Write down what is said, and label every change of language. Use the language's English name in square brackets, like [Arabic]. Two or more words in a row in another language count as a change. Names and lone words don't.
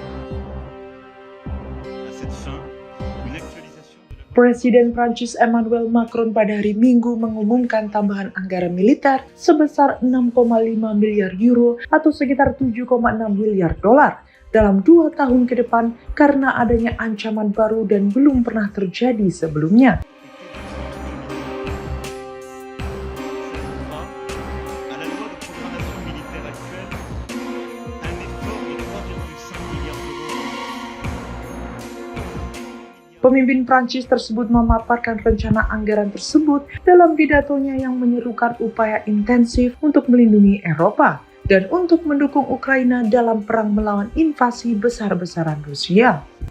[French] À cette fin, une actualisation de la... [Indonesian] Presiden Prancis Emmanuel Macron pada hari Minggu mengumumkan tambahan anggaran militer sebesar 6,5 miliar euro atau sekitar 7,6 miliar dolar dalam 2 tahun ke depan karena adanya ancaman baru dan belum pernah terjadi sebelumnya. [French] À la loi de programmation militaire actuelle, un effort de 3,5 milliards d'euros. [Indonesian] Pemimpin Prancis tersebut memaparkan rencana anggaran tersebut dalam pidatonya yang menyerukan upaya intensif untuk melindungi Eropa dan untuk mendukung Ukraina dalam perang melawan invasi besar-besaran Rusia.